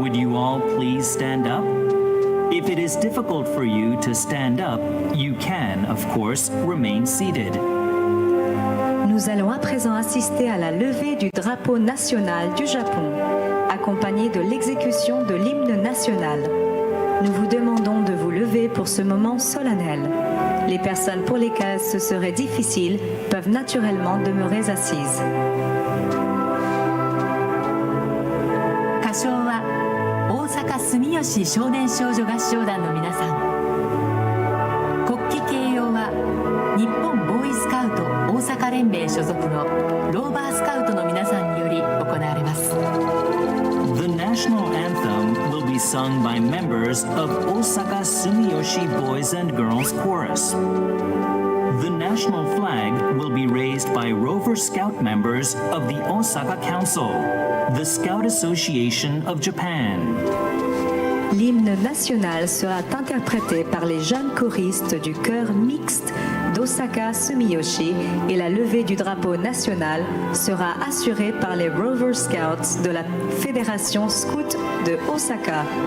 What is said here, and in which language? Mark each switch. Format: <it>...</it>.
<en>Would you all please stand up? If it is difficult for you to stand up, you can, of course, remain seated.</en> <fr>Nous allons à présent assister à la levée du drapeau national du Japon, accompagné de l'exécution de l'hymne national. Nous vous demandons de vous lever pour ce moment solennel. Les personnes pour lesquelles ce serait difficile peuvent naturellement demeurer assises.</fr> <ja>歌唱は大阪住吉少年少女合唱団の皆さん。国旗掲揚は日本ボーイスカウト大阪連盟所属のローバースカウトの皆さんにより行われます。</ja> <en>The national anthem will be sung by members of Osaka Sumiyoshi Boys and Girls Chorus. The national flag will be raised by Rover Scout members of the Osaka Council, the Scout Association of Japan.</en> <fr>L'hymne national sera interprété par les jeunes choristes du chœur mixte d'Osaka Sumiyoshi et la levée du drapeau national sera assurée par les Rover Scouts de la Fédération Scout de Osaka.</fr>